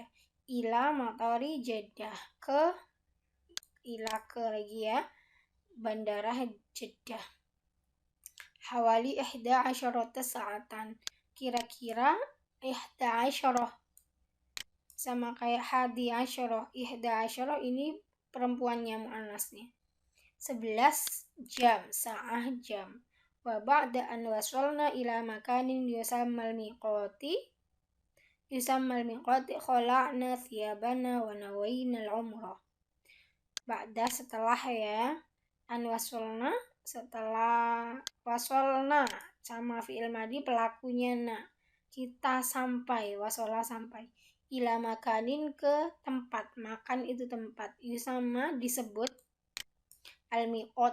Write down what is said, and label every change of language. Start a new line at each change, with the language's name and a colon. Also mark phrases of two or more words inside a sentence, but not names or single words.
Arabic: إلى مطار جدة,
Indonesian: ke ila ke lagi ya, Bandara Jeddah.
Arabic: حوالي 11 ساعة,
Indonesian: kira-kira 11 sama kayak
Arabic: حادي عشرة.
Indonesian: 11 ini perempuannya muannasnya. 11 jam, sa'ah jam.
Arabic: وبعد أن وصلنا إلى مكان يسمى الميقات خلعنا ثيابنا ونوينا العمرة.
Indonesian: Ba'da setelah ya,
Arabic: أن وصلنا
Indonesian: setelah wasolna sama
Arabic: فعل ماضي
Indonesian: pelakunya na, kita sampai, wasola sampai,
Arabic: إلى مكان
Indonesian: ke tempat, makan itu tempat, yusama disebut al-miqat.